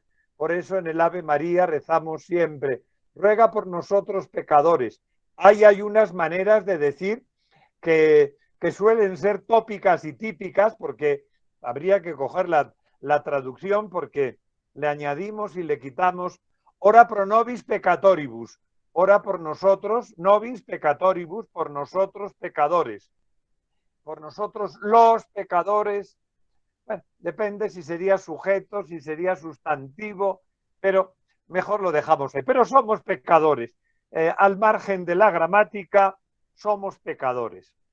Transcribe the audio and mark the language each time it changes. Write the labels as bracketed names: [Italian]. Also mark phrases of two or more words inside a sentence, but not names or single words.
[Spanish] Por eso en el Ave María rezamos siempre, ruega por nosotros pecadores. Hay unas maneras de decir que suelen ser tópicas y típicas, porque habría que coger la traducción, porque le añadimos y le quitamos [Latin] ora pro nobis peccatoribus, [Spanish] ora por nosotros, [Latin] nobis peccatoribus, [Spanish] por nosotros pecadores, por nosotros los pecadores. Bueno, depende si sería sujeto, si sería sustantivo, pero mejor lo dejamos ahí. Pero somos pecadores. Al margen de la gramática, somos pecadores.